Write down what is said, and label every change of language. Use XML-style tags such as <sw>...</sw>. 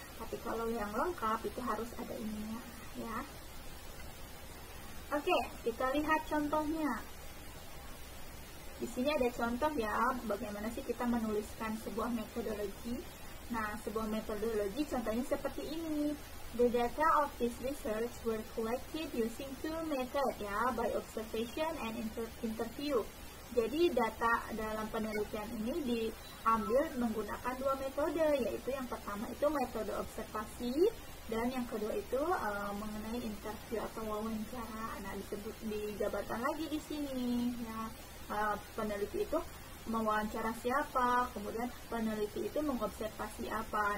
<id>Tapi kalau yang lengkap itu harus ada ininya ya. Oke, kita lihat contohnya. Di sini ada contoh ya, bagaimana sih kita menuliskan sebuah metodologi. Nah, sebuah metodologi contohnya seperti ini.</id> <en>The data of this research were collected using two methods ya, by observation and interview.</en> <id>Jadi data dalam penelitian ini diambil menggunakan dua metode, yaitu yang pertama itu metode observasi dan yang kedua itu mengenai interview atau wawancara. Nah, dijabarkan lagi di sini ya. Peneliti itu mewawancara siapa, kemudian peneliti itu mengobservasi apa.</id>